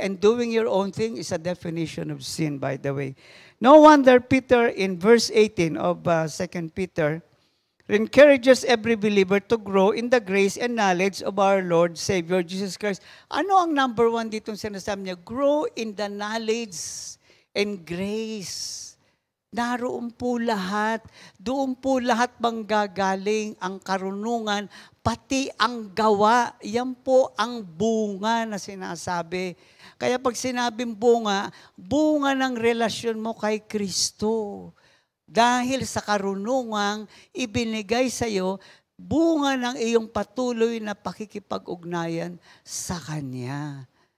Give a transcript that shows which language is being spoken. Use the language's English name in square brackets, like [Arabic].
[English] And doing your own thing is a definition of sin, by the way. No wonder Peter, in verse 18 of 2 Peter, encourages every believer to grow in the grace and knowledge of our Lord, Savior, Jesus Christ. [Filipino] Ano ang number 1 dito sinasabi niya? [English] Grow in the knowledge and grace. [Filipino] Naroon po lahat. Doon po lahat manggagaling ang karunungan, pati ang gawa. Yan po ang bunga na sinasabi. Kaya pag sinabing bunga, bunga ng relasyon mo kay Kristo. Dahil sa karunungang ibinigay sa iyo, bunga ng iyong patuloy na pakikipag-ugnayan sa Kanya.